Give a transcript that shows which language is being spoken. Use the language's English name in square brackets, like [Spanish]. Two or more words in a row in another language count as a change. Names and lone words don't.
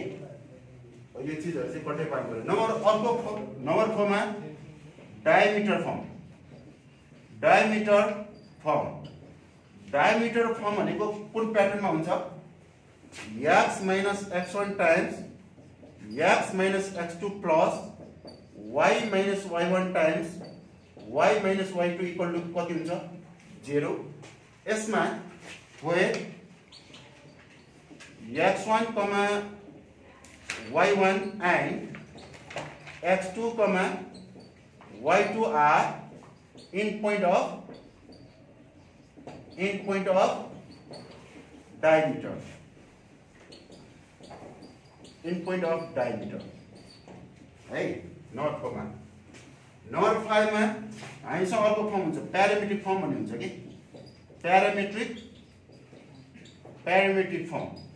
[Nepali] यो चीजहरु चाहिँ कतै पार गर्नु। नम्बर 4 मा [English] diameter form [Nepali] भनेको कुन प्याटर्नमा हुन्छ? [English] x - x1 times x - x2 plus y - y1 times y - y2 equal to [Nepali] कति हुन्छ? [English] 0। यसमा where x1, y1 and x2, y2 are in point of diameter. [Nepali] है। नम्बर 4 मा। नम्बर 5 मा हामीसँग अर्को फर्म हुन्छ, [English] parametric form [Nepali] भन्ने हुन्छ कि [English] parametric form.